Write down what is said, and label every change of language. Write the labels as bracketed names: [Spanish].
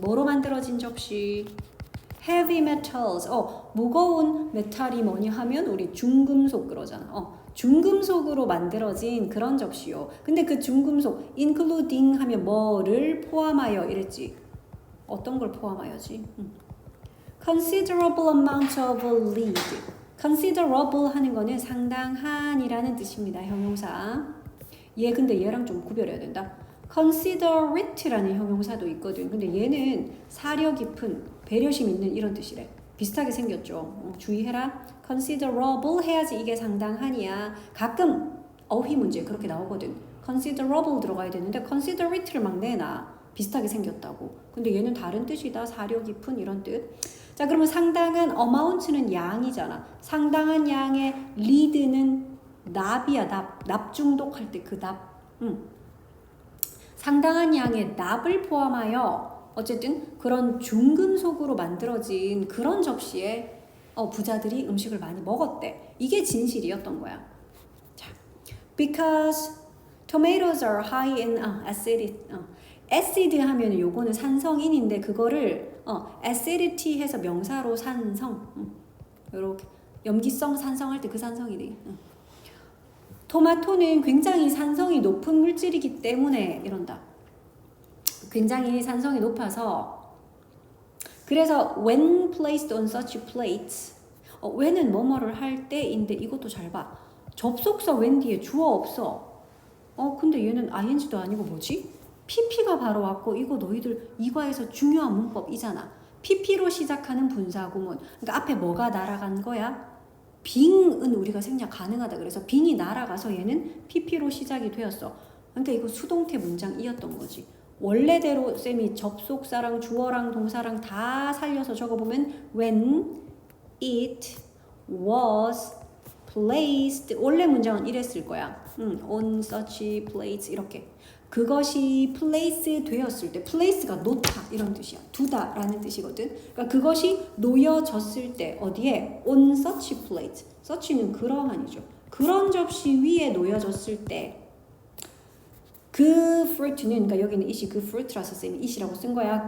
[Korean] 뭐로 만들어진 접시? [English] heavy metals. [Korean] 무거운 메탈이 뭐냐 하면 우리 중금속 그러잖아. 중금속으로 만들어진 그런 접시요. 근데 그 중금속 including 하면 뭐를 포함하여 이랬지. 어떤 걸 포함하여지? [English] considerable amount of lead. [Korean] considerable 하는 거는 상당한이라는 뜻입니다. 형용사. 근데 얘랑 좀 구별해야 된다. considerate라는 형용사도 있거든. 근데 얘는 사려 깊은, 배려심 있는 이런 뜻이래. 비슷하게 생겼죠. 주의해라. considerable 해야지 이게 상당한이야. 가끔 어휘 문제 그렇게 나오거든. considerable 들어가야 되는데 considerate를 막 내놔. 비슷하게 생겼다고. 근데 얘는 다른 뜻이다. 사려 깊은 이런 뜻. 자, 그러면 상당한 amount는 양이잖아. 상당한 양의 lead는 납이야. 납 중독할 때 그 납. 상당한 양의 납을 포함하여 어쨌든 그런 중금속으로 만들어진 그런 접시에 부자들이 음식을 많이 먹었대. 이게 진실이었던 거야. 자, [English] because tomatoes are high in acid. [Korean] acid 하면 요거는 산성인인데 그거를 acidity 해서 명사로 산성. 요렇게 염기성 산성할 때 그 산성이네. 토마토는 굉장히 산성이 높은 물질이기 때문에 이런다. 굉장히 산성이 높아서 그래서 [English] when placed on such plates [Korean] when은 뭐뭐를 할 때인데 이것도 잘 봐. 접속사 when 뒤에 주어 없어. 근데 얘는 ing도 아니고 뭐지? pp가 바로 왔고 이거 너희들 이과에서 중요한 문법이잖아. pp로 시작하는 분사구문. 그러니까 앞에 뭐가 날아간 거야? 빙은 우리가 생략 가능하다. 그래서 빙이 날아가서 얘는 pp로 시작이 되었어. 그러니까 이거 수동태 문장이었던 거지. 원래대로 쌤이 접속사랑 주어랑 동사랑 다 살려서 적어보면 [English] when it was placed [Korean] 원래 문장은 이랬을 거야. [English] on such plates [Korean] 이렇게. 그것이 place 되었을 때 place가 놓다 이런 뜻이야. 두다 라는 뜻이거든. 그러니까 그것이 놓여졌을 때 어디에? [English] on such plate. [Korean] such는 그러한이죠. 그런 접시 위에 놓여졌을 때 그 fruit는 그러니까 여기는 it이 그 fruit라서 쌤이 it이라고 쓴 거야.